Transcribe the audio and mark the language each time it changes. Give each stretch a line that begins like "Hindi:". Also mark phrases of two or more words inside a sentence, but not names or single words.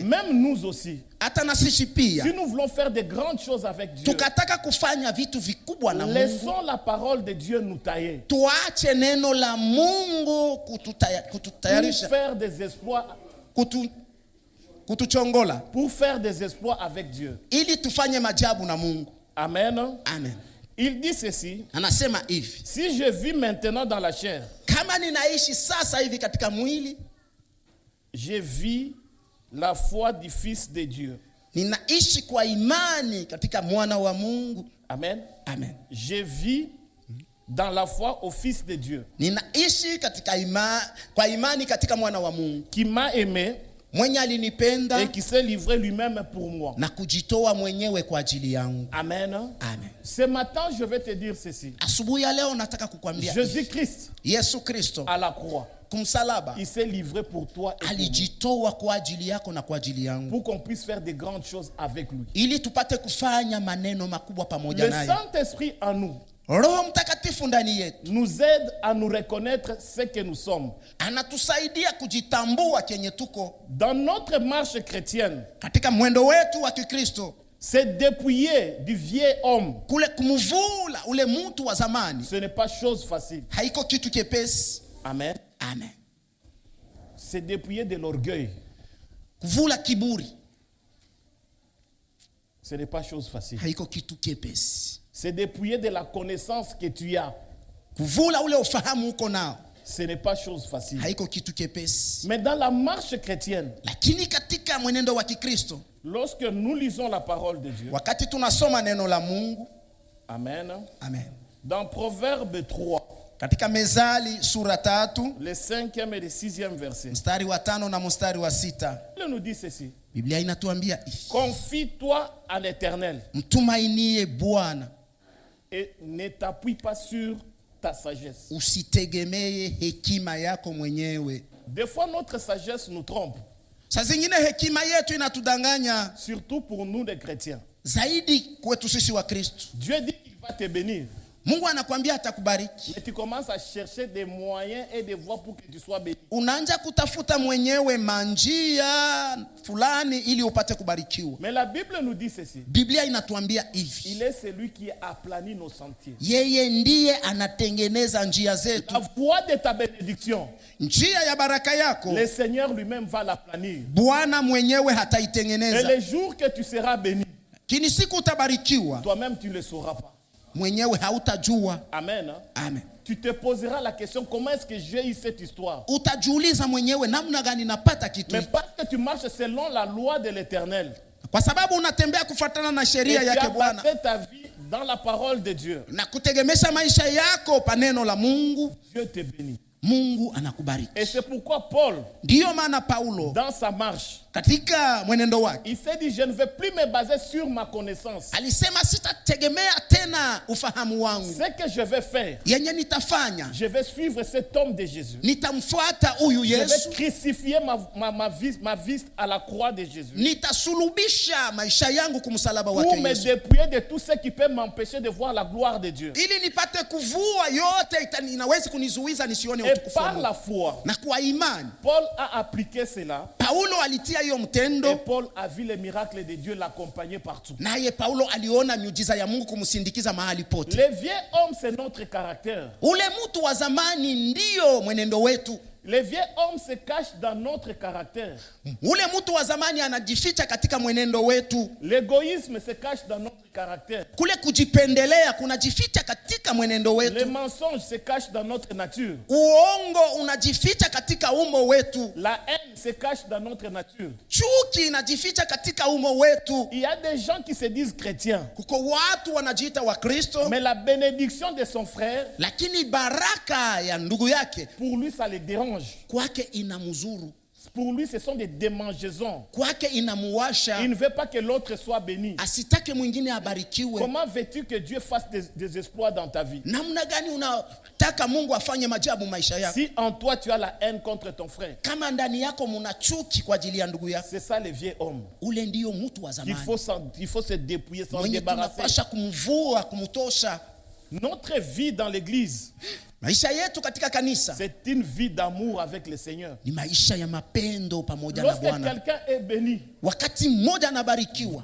French: Même nous aussi,
Swahili: Hata na sisi pia
French: si nous voulons faire de grandes choses avec Dieu,
Swahili: tukataka kufanya vitu vikubwa na Mungu,
French: laissons la parole de Dieu nous tailler.
Swahili: tuache neno la Mungu
French: Pour
Swahili: kututayarisha,
French: faire des exploits,
Swahili: kutuchongola
French: pour faire des exploits avec Dieu.
Swahili: ili tufanye majabu na Mungu.
French: Amen.
Swahili: Amen.
French: Il dit ceci,
Swahili: Anasema hivi,
French: si je vis maintenant dans la chair,
Swahili: kama ninaishi sasa hivi katika mwili,
French: je vis la foi du Fils de Dieu.
Swahili: ninaishi kwa imani katika mwana wa Mungu.
French: Amen.
Swahili: Amen.
French: Je vis dans la foi au Fils de Dieu,
Swahili: Ninaishi katika kwa imani katika mwana wa Mungu
French: qui m'a aimé
Swahili: mwenye alinipenda
French: et qui s'est livré lui-même pour moi.
Swahili: na kujitoa mwenyewe kwa ajili yangu.
French: Amen.
Swahili: Amen.
French: Ce matin, je vais te dire ceci.
Swahili: Asubuhi ya leo nataka kukwambia
French: Jésus-Christ,
Swahili: Yesu Kristo
French: à la croix,
Swahili: kumsalaba
French: il s'est livré pour toi et pour nous,
Swahili: alijitoa kwa ajili yako na kwa ajili yangu,
French: pour qu'on puisse faire de grandes choses avec lui.
Swahili: ili tupate kufanya maneno makubwa pamoja
French: Le
Swahili: naye.
French: Saint-Esprit en nous
Swahili: Roho Mtakatifu ndani yetu
French: nous aide à nous reconnaître ce que nous sommes.
Swahili: anatusaidia kujitambua kenye tuko
French: Dans notre marche chrétienne,
Swahili: katika mwendo wetu wa Kikristo.
French: se dépouiller du vieil homme,
Swahili: Kule kumvula ule mtu wa zamani
French: ce n'est pas chose facile.
Swahili: haiko kitu kepesi.
French: Amen.
Swahili: Amen.
French: c'est dépouiller de l'orgueil.
Swahili: Kuvula kiburi
French: Ce n'est pas chose facile.
Swahili: haiko kitu kepesi.
French: C'est dépouiller de la connaissance que tu as.
Swahili: Kuvula ule ufahamu uko nao
French: Ce n'est pas chose facile.
Swahili: haiko kitu kepesi.
French: Mais dans la marche chrétienne,
Swahili: Lakini katika mwenendo wa Kikristo,
French: lorsque nous lisons la parole de Dieu,
Swahili: wakati tunasoma neno la Mungu,
French: amen,
Swahili: amen.
French: dans Proverbe 3,
Swahili: Katika Mezali sura 3,
French: le 5e et le 6e verset,
Swahili: mstari wa 5 na mstari wa 6,
French: il nous dit ceci.
Swahili: Biblia inatuambia hivi:
French: Confie-toi à l'Éternel
Swahili: mtumainie Bwana,
French: et ne t'appuie pas sur ta sagesse.
Swahili: usitegemee hekima yako mwenyewe.
French: Des fois, notre sagesse nous trompe,
Swahili: Saa zingine hekima yetu inatudanganya,
French: surtout pour nous les chrétiens.
Swahili: zaidi kwetu sisi wa Kristo.
French: Dieu dit qu'il va te bénir,
Swahili: Mungu anakuambia atakubariki.
French: mais tu commences à chercher des moyens et des voies pour que tu sois béni.
Swahili: Unaanza kutafuta mwenyewe manjia fulani ili upate kubarikiwa.
French: Mais la Bible nous dit ceci.
Swahili: Biblia inatuambia hivi:
French: Il est celui qui aplanit nos sentiers.
Swahili: yeye ndiye anatengeneza njia zetu.
French: La voie de ta bénédiction,
Swahili: Njia ya baraka yako
French: le Seigneur lui-même va l'aplanir.
Swahili: Bwana mwenyewe
French: Et
Swahili: hataitengeneza.
French: les jours que tu seras béni,
Swahili: Kini siku utabarikiwa,
French: toi-même tu ne le sauras pas.
Swahili: mwenyewe hautajua.
French: Amen.
Swahili: Amen.
French: Tu te poseras la question, comment est-ce que j'ai eu cette histoire?
Swahili: Utajiuliza mwenyewe namna gani napata kitu
French: Mais
Swahili: hiki.
French: parce que tu marches selon la loi de l'Éternel,
Swahili: Kwa sababu unatembea kufuatana na
French: et
Swahili: sheria
French: tu
Swahili: yake
French: as
Swahili: Bwana
French: basé ta vie dans la parole de Dieu,
Swahili: na kutegemesha maisha yako pa neno la Mungu,
French: Dieu te bénit.
Swahili: Mungu anakubariki.
French: Et c'est pourquoi Paul,
Swahili: Ndiyo maana Paulo
French: dans sa marche,
Swahili: katika mwenendo wake
French: il s'est dit, je ne vais plus me baser sur ma connaissance.
Swahili: alisema, sitategemea tena ufahamu wangu.
French: Ce que je vais faire,
Swahili: Yenye nitafanya,
French: je vais suivre cet homme de Jésus.
Swahili: nitamfuata huyu
French: Je vais
Swahili: Yesu,
French: crucifier ma vie à la croix de Jésus.
Swahili: nitasulubisha maisha yangu kumsalaba
French: Pour
Swahili: wake
French: me
Swahili: Yesu,
French: dépouiller de tout ce qui peut m'empêcher de voir la gloire de Dieu.
Swahili: ili nipate kuvua yote inaweza kunizuiza nisione
French: Et
Swahili: utukufu wa
French: par
Swahili: Mungu.
French: la foi,
Swahili: Na kwa imani
French: Paul a appliqué cela.
Swahili: Paulo alitia hiyo
French: Et
Swahili: mtendo,
French: Paul a vu les miracles de Dieu l'accompagner partout.
Swahili: naye Paulo aliona miujiza ya Mungu kumsindikiza mahali pote.
French: Le vieux homme, c'est notre caractère.
Swahili: Ule mtu wa zamani ndiyo mwenendo wetu.
French: Le vieux homme se cache dans notre caractère.
Swahili: Ule mtu wa zamani anajificha katika mwenendo wetu.
French: L'égoïsme se cache dans notre caractère.
Swahili: Kule kujipendelea kunajificha katika mwenendo
French: Le
Swahili: wetu.
French: mensonge se cache dans notre nature.
Swahili: Uongo unajificha katika umo wetu.
French: La haine se cache dans notre nature.
Swahili: Chuki inajificha katika umo wetu.
French: Il y a des gens qui se disent chrétiens,
Swahili: Kuko watu wanajiita wa Kristo,
French: mais la bénédiction de son frère,
Swahili: lakini baraka ya ndugu yake
French: pour lui, ça le dérange.
Swahili: kwake inamzuru,
French: Pour lui, ce sont des démangeaisons.
Swahili: kwake inamuwasha,
French: Il ne veut pas que l'autre soit béni.
Swahili: asitake mwingine abarikiwe.
French: Comment veux-tu que Dieu fasse des exploits dans ta vie?
Swahili: Namna gani unataka Mungu afanye majabu maisha yako
French: Si en toi tu as la haine contre ton frère?
Swahili: kama ndani yako muna chuki kwa ajili ya ndugu yako?
French: C'est ça le vieux homme.
Swahili: Ule ndiyo mtu wa
French: Il
Swahili: zamani
French: faut se dépouiller, s'en
Swahili: mwenye
French: débarrasser.
Swahili: tunapasha kumvua, kumtosha.
French: Notre vie dans l'église,
Swahili: Maisha yetu katika kanisa
French: c'est une vie d'amour avec le Seigneur.
Swahili: ni maisha ya mapendo pamoja na
French: Lorsque
Swahili: Bwana.
French: quelqu'un est béni,
Swahili: Wakati mmoja anabarikiwa,